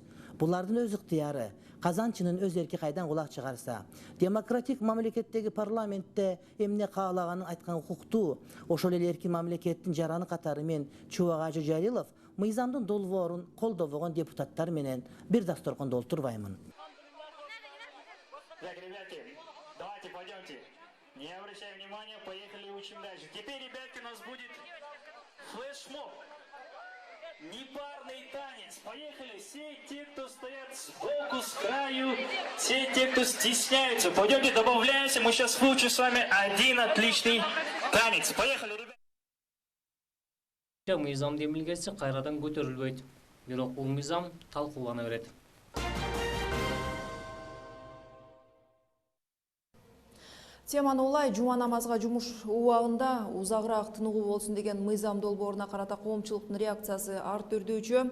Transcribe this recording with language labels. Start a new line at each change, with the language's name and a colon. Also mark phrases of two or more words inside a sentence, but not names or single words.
Kyrgyz: Булардын өз ыктыяры, казанчынын өз эрки кайдан кулак чыгарса, демократик мамлекеттеги парламентте эмне каалаганын айткан укуктуу, ошол эле эркин мамлекеттин жараны катары мен Чубак Ажы Жалилов мыйзамдын долбоорун колдобогон депутаттар менен бир дасторкондо олтурбаймын.
Russian: Так, ребятки, давайте пойдемте. Не обращай внимания, поехали учим дальше. Теперь, ребятки, у нас будет флешмоб. Непарный танец. Поехали. Все те, кто стоят сбоку, с краю, все те, кто стесняются. Пойдемте, добавляемся. Мы сейчас выучим с вами один отличный танец. Поехали, ребята.
Kyrgyz: Мыйзам демилгеси кайрадан көтөрүлбөйт. Бирок бул мыйзам талкуулана берет. Теманы улай жума намазга жумуш убагында узагыраак тыныгуу болсун деген мыйзам долбооруна карата коомчулуктун реакциясы ар түрдүүчү.